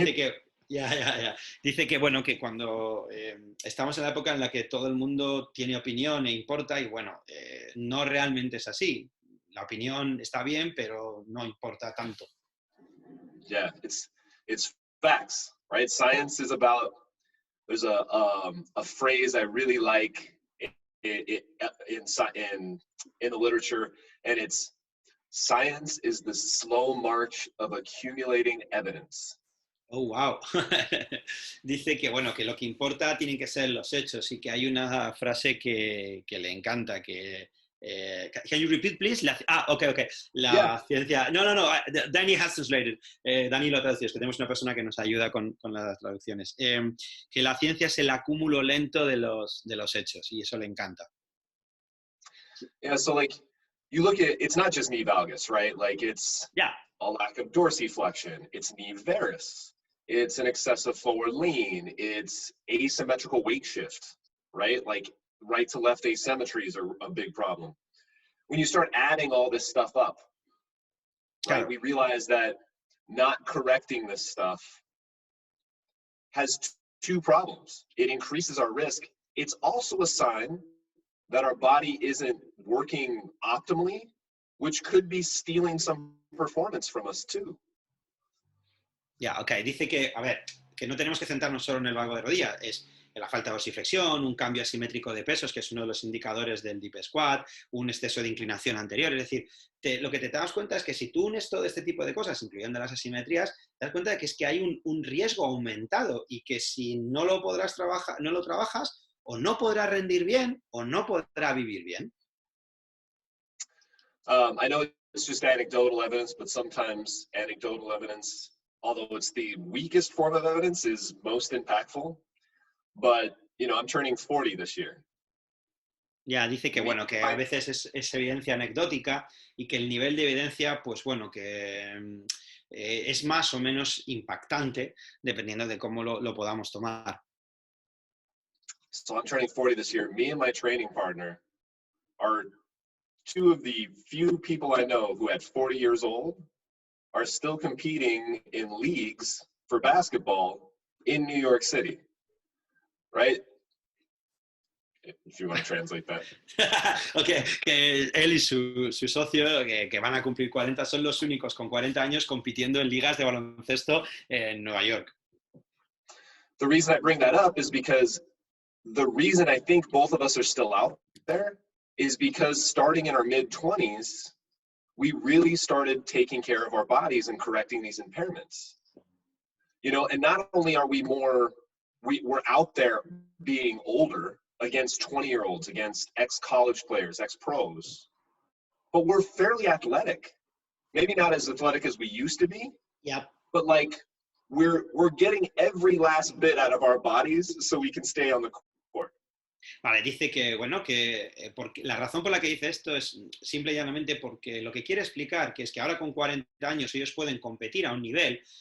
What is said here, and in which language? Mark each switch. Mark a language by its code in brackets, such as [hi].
[es] Dice que, Dice que, bueno, que cuando estamos en la época en la que todo el mundo tiene opinión e importa, y bueno, no realmente es así. La opinión está bien, pero no importa tanto. [en] Yeah, it's facts, right? Science is about, there's a phrase I really like in the literature, and it's, science is the slow march of accumulating evidence. Oh, wow. [es] Dice que, bueno, que lo que importa tienen que ser los hechos y que hay una frase que le encanta, que... [en] can you repeat, please? Okay. Ciencia... No. Danny has translated. [es] Danny lo ha traducido. Es que tenemos una persona que nos ayuda con las traducciones. Que la ciencia es el acúmulo lento de los hechos y eso le encanta. [en] Yeah, so like, you look at, it's not just knee valgus, right? Like it's a lack of dorsiflexion. It's knee varus. It's an excessive forward lean. It's asymmetrical weight shift, right? Like right to left asymmetries are a big problem. When you start adding all this stuff up, right, we realize that not correcting this stuff has two problems. It increases our risk. It's also a sign that our body isn't working optimally, which could be stealing some performance from us too. [es] Dice que, a ver, que no tenemos que centrarnos solo en el valgo de rodilla, es la falta de dorsiflexión, un cambio asimétrico de pesos, que es uno de los indicadores del deep squat, un exceso de inclinación anterior, es decir, lo que te das cuenta es que si tú unes todo este tipo de cosas, incluyendo las asimetrías, te das cuenta de que es que hay un riesgo aumentado y que si no lo trabajas, o no podrá rendir bien o no podrá vivir bien. [en] I know it's just anecdotal evidence, but sometimes anecdotal evidence, although it's the weakest form of evidence, is most impactful. But, you know, I'm turning 40 this year. [es] Dice que, bueno, que a veces es evidencia anecdótica y que el nivel de evidencia, pues bueno, que es más o menos impactante dependiendo de cómo lo podamos tomar. [en] So I'm turning 40 this year. Me and my training partner are two of the few people I know who at 40 years old are still competing in leagues for basketball in New York City, right? If you want to translate that. [es] Okay, que él y su socio, que van a cumplir 40, son los únicos con 40 años compitiendo en ligas de baloncesto en Nueva York. [en] The reason I bring that up is because the reason I think both of us are still out there is because starting in our mid-20s, we really started taking care of our bodies and correcting these impairments. You know, and not only are we're out there being older against 20-year-olds, against ex-college players, ex-pros, but we're fairly athletic. Maybe not as athletic as we used to be, but like we're getting every last bit out of our bodies so we can stay on the court. [es] Vale, dice que, bueno, que porque la razón por la que dice esto es simple y llanamente porque lo que quiere explicar que es que ahora con 40 años ellos pueden competir a un nivel